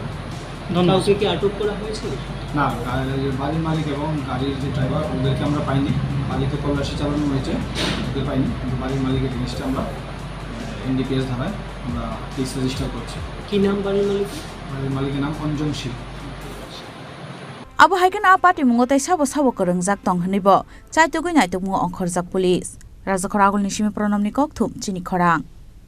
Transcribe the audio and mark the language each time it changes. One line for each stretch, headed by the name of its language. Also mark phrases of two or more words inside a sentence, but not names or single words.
Bangla: কাউকে কি আটক করা হয়েছে না বাড়ির মালিক এবং গাড়ির যে ড্রাইভার ওদেরকে আমরা পাইনি মালিককে তল্লাশি চালানো হয়েছে ওদের পাইনি কিন্তু বাড়ির মালিকের জিনিসটা আমরা NDPS ধারায় আমরা কেস রেজিস্টার করছি কি নাম বাড়ির মালিকের নাম অঞ্জন শীল
Kok Borok: abo haikena party mungo tai sabo korongjak tong hnibo chaitugui naituk mungo onkhorjak police raja khoragul ni simi pranamni Koktwma Chini Khorang